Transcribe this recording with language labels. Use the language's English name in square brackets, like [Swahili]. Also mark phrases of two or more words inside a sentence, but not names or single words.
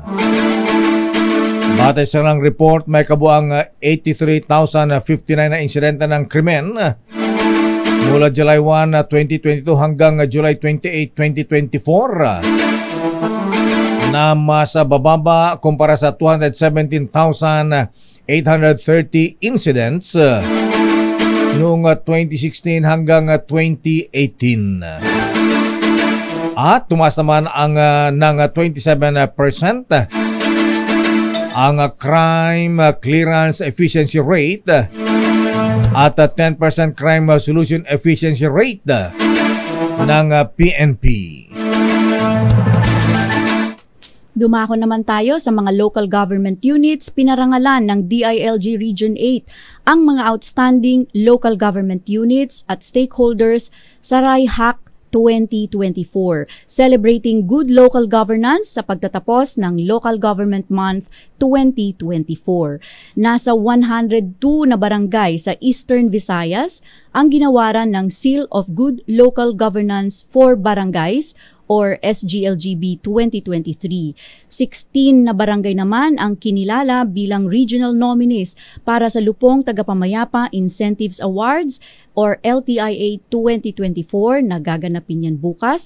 [Filipino] Batay sa lang report, may kabuang 83,059 na insidente ng krimen mula July 1, 2022 hanggang July 28, 2024 na mas bababa kumpara sa 217,830 incidents noong 2016 hanggang 2018. At tumaas naman ang ng 27% ang [English] crime clearance efficiency rate [Filipino] at 10% [English] crime solution efficiency rate [Filipino] ng PNP. Dumako naman tayo sa mga [English] local government units. [Filipino] Pinarangalan ng DILG Region 8 ang mga [English] outstanding local government units [Filipino] at stakeholders sa RIHAC 2024, [English] celebrating good local governance [Filipino] sa pagtatapos ng Local Government Month 2024. Nasa 102 na barangay sa Eastern Visayas ang ginawaran ng Seal of Good Local Governance for Barangays or SGLGB 2023. 16 na barangay naman ang kinilala bilang regional nominees para sa Lupong Tagapamayapa Incentives Awards or LTIA 2024 na gaganapin yan bukas.